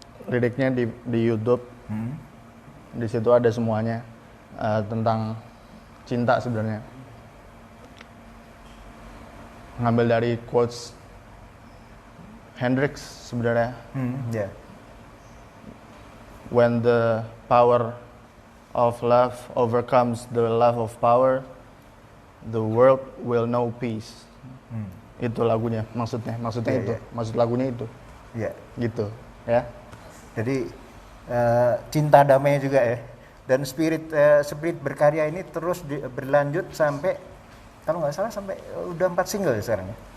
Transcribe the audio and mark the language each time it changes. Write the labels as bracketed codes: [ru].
[id] liriknya di YouTube. Di situ ada semuanya tentang cinta sebenarnya. Ngambil dari quotes Hendrix sebenarnya. [en] Yeah. When the power of love overcomes the love of power, the world will know peace. [id] Itu lagunya, maksudnya itu. Maksud lagunya itu. Iya. Gitu, ya. Jadi cinta damai juga ya. Dan spirit berkarya ini terus berlanjut sampai, kalau nggak salah sampai udah 4 single sekarang ya.